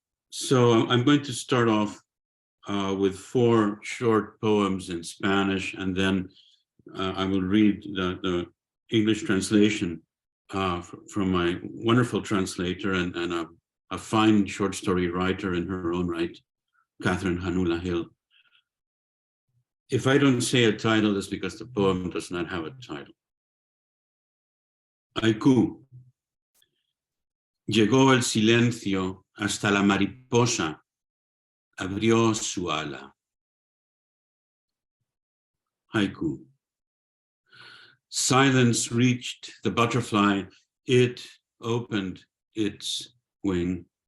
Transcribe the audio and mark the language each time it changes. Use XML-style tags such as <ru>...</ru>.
<en>So I'm going to start off with four short poems in Spanish, and then I will read the English translation from my wonderful translator and a fine short story writer in her own right, Catherine Hanula Hill. If I don't say a title, it's because the poem does not have a title. Haiku.</en> <es>Llegó el silencio hasta la mariposa, abrió su ala.</es> <en>Haiku. Silence reached the butterfly, it opened its wing.</en>